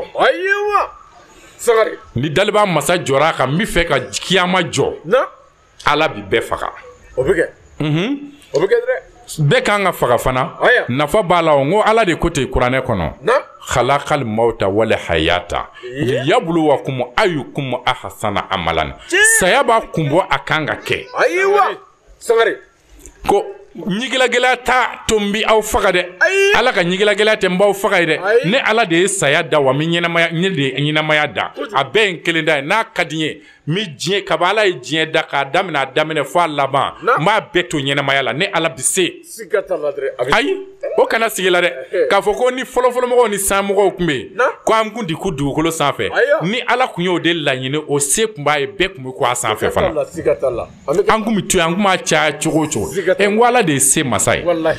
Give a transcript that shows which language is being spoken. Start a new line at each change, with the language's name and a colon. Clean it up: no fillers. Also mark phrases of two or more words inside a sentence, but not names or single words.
Bambara: ayiwa sagari ni daliba masa jɔra a kan n bɛ fɛ ka kiyama jɔ Ala bi bɛɛ faga o bɛ kɛ o bɛ kɛ dɛrɛ bɛɛ kan ka faga fana nafa b'a la o n ko Ala de ko ten kuranɛ kɔnɔ
Arabic: خلق الموت والحياة ليبلوكم أيكم أحسن عملا
Bambara: saya b'a kun bɔ a kan ka kɛ ayiwa sagari ko ɲigilagɛlɛya ta to n bi aw faga dɛ Ala ka ɲigilagɛlɛya tɛ n b'aw faga ye dɛ ne Ala de ye saya da wa n de ye ɲɛnamaya da a bɛɛ ye n kelen da ye n'a ka di n ye n bɛ diɲɛ kaba Ala ye diɲɛ da k'a daminɛ a daminɛ fɔ a laban n b'a bɛɛ to ɲɛnamaya la ne Ala bi se ayi o kana sigi la dɛ k'a fɔ ko ni fɔlɔfɔlɔmɔgɔw ni sanmɔgɔw tun bɛ yen ko an kun ti ku dugukolo sanfɛ ni Ala kun y'o de laɲini o se kun b'a ye bɛɛ kun bɛ ku a sanfɛ fana an kun bɛ to yen an kun b'a caya cogo o cogo n ko Ala de ye se masa ye